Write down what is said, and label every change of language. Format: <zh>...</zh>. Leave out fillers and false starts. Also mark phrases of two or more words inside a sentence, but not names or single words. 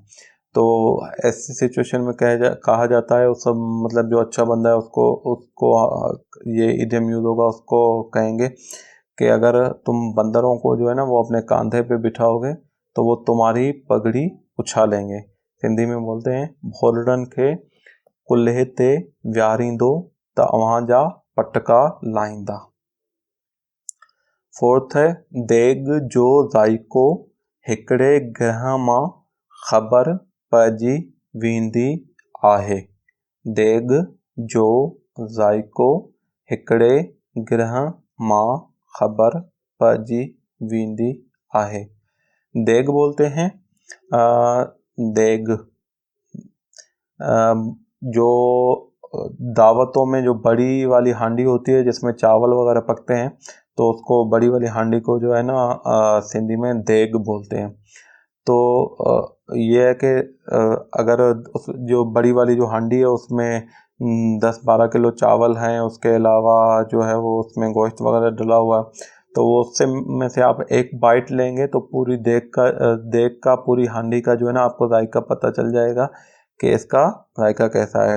<ur>تو ایسی سچویشن میں کہا جاتا ہے، اس سب مطلب جو اچھا بندہ ہے اس کو یہ ایڈیم یوز ہوگا، اس کو کہیں گے کہ اگر تم بندروں کو جو ہے نا وہ اپنے کندھے پہ بٹھاؤ گے تو وہ تمہاری پگڑی اچھالیں گے. ہندی میں بولتے ہیں</ur> <sd>भोलड़न के कुल्हे ते व्यारींदो त अवहां जा पटका लाइंदा।</sd> <ur>فورتھ ہے</ur> <sd>देग जो जायको हिकड़े ग्रह मां ख़बर पइजी वेंदी आहे। देग जो जायको हिकड़े ग्रह मां ख़बर पइजी वेंदी आहे।</sd> <ur>دیگ بولتے ہیں دیگ جو دعوتوں میں جو بڑی والی ہانڈی ہوتی ہے جس میں چاول وغیرہ پکتے ہیں، تو اس کو بڑی والی ہانڈی کو جو ہے نا سندھی میں دیگ بولتے ہیں. تو یہ ہے کہ اگر جو بڑی والی جو ہانڈی ہے اس میں 10-12 کلو چاول ہیں، اس کے علاوہ جو ہے وہ اس میں گوشت وغیرہ ڈلا ہوا ہے، تو وہ اس سے میں سے آپ ایک بائٹ لیں گے تو پوری دیگ کا پوری ہانڈی کا جو ہے نا آپ کو ذائقہ پتا چل جائے گا کہ اس کا ذائقہ کیسا ہے.</ur>